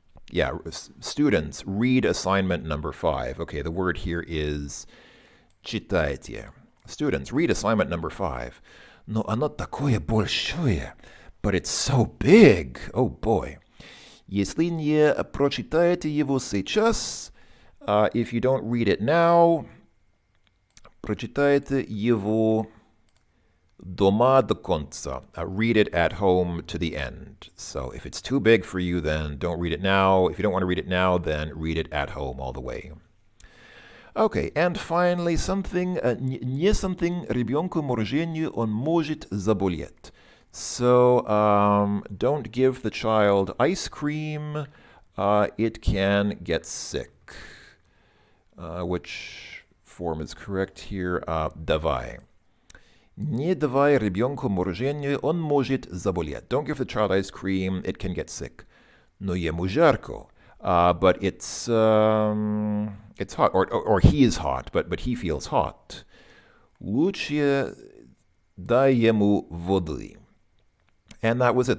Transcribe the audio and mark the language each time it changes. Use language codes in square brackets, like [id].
[en] Yeah, students read assignment number 5. Okay, the word here is читайте. Students read assignment number 5. [ru] Но оно такое большое, [en] but it's so big. Oh boy. [ru] Если не прочитаете его сейчас, [en] if you don't read it now, [ru] прочитайте его дома до конца. [en] Read it at home to the end. So if it's too big for you, then don't read it now. If you don't want to read it now, then read it at home all the way. Okay, and finally, [ru] не something ребенку морожению он может заболеть. [en] So don't give the child ice cream. It can get sick. Which form is correct here? [ru] Давай. Не давай ребенку морожению, он может заболеть. [en] Don't give the child ice cream, it can get sick. [ru] Но ему жарко. [en] But it's hot, or he is hot, but he feels hot. [ru] Лучше дай ему воды. [en] And that was it.